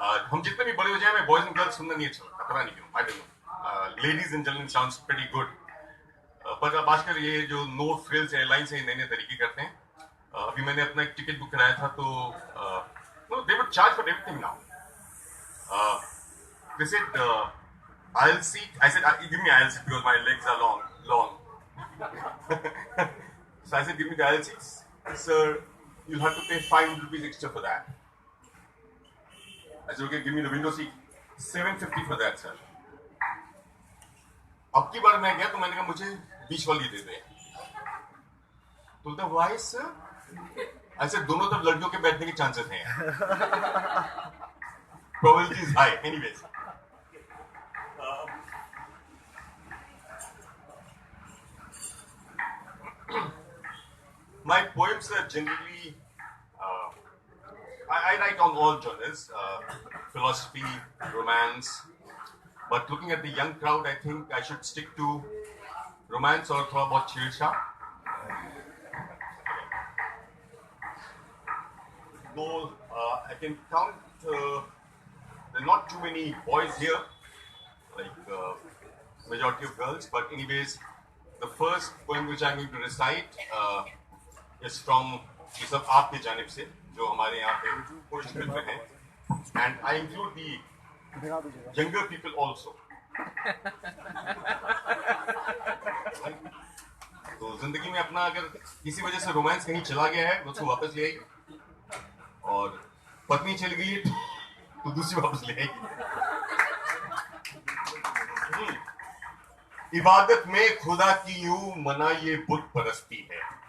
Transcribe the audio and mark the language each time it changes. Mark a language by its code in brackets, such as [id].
[hi] हम जितने भी बड़े हो जाए, मैं बॉयज एंड गर्ल्स सुनना नहीं अच्छा लगता, पता नहीं क्यों, [en] I don't know. Ladies and gentleman sounds pretty good. [hi] पर अब आजकल ये जो नो फ्रिल्स एयरलाइंस है, नए नए तरीके करते हैं। अभी मैंने अपना एक टिकट बुक कराया था तो [en] They would charge for everything now. They said aisle seat। I said give me aisle seat because my legs are long। So I said give me the aisle seats, sir, you'll have to pay 500 rupees extra for that। I said okay, give me the window seat, 750 for that sir। [hi] अब की बार मैं गया तो मैंने कहा मुझे बीच वाली दे दे। [en] तो the why sir? I said [hi] दोनों तरफ लड़कियों के बैठने के चांसेस हैं। [en] Probability is high anyways। My poems are generally, I write on all genres, philosophy, romance, but looking at the young crowd, I think I should stick to romance or [hi] thoda bahut chhedchha। [en] Though I can count, there are not too many boys here, like majority of girls, but anyways, the first poem which I'm going to recite is from [hi] ये सब आपके जानिब से जो हमारे यहाँ पे पुरुष मित्र हैं, [en] and I include the younger people also। [hi] तो जिंदगी में अपना अगर किसी वजह से रोमांस कहीं चला गया है तो उसको वापस ले आइए, और पत्नी चल गई है तो दूसरी वापस ले आइए। इबादत में खुदा की यूं मना ये बुत परस्ती है।